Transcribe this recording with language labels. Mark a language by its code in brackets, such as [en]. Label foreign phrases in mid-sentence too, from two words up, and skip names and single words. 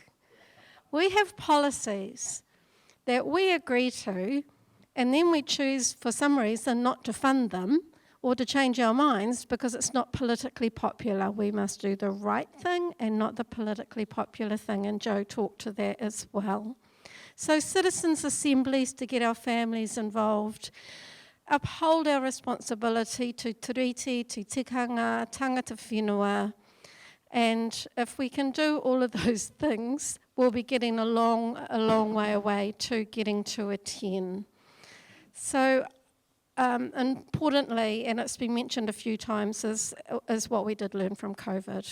[en] We have policies that we agree to, and then we choose for some reason not to fund them or to change our minds because it's not politically popular. We must do the right thing and not the politically popular thing, and Joe talked to that as well. So citizens' assemblies to get our families involved, uphold our responsibility to tiriti, to tikanga, [mi] tangata whenua, [en] and if we can do all of those things, we'll be getting a long way away to getting to a 10. So importantly, and it's been mentioned a few times, is what we did learn from COVID.